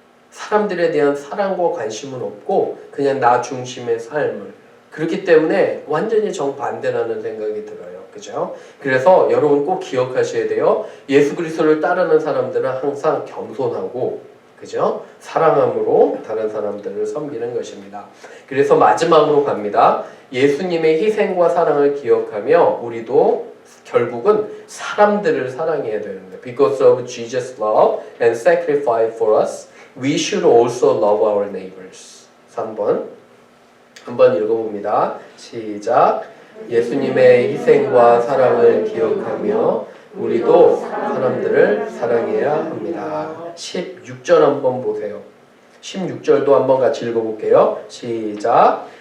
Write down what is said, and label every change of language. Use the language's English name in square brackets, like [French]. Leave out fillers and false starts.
[Korean] 사람들에 대한 사랑과 관심은 없고 그냥 나 중심의 삶을, 그렇기 때문에 완전히 정반대라는 생각이 들어요. 그죠? 그래서 여러분 꼭 기억하셔야 돼요. 예수 그리스도를 따르는 사람들은 항상 겸손하고, 그죠? 사랑함으로 다른 사람들을 섬기는 것입니다. 그래서 마지막으로 갑니다. 예수님의 희생과 사랑을 기억하며 우리도 결국은 사람들을 사랑해야 되는데, [English] because of Jesus' love and sacrifice for us, we should also love our neighbors. [Korean] 3번 한번 읽어봅니다. 시작. 예수님의 희생과 사랑을 기억하며 우리도 사람들을 사랑해야 합니다. 16절 한번 보세요. 16절도 한번 같이 읽어볼게요. 시작.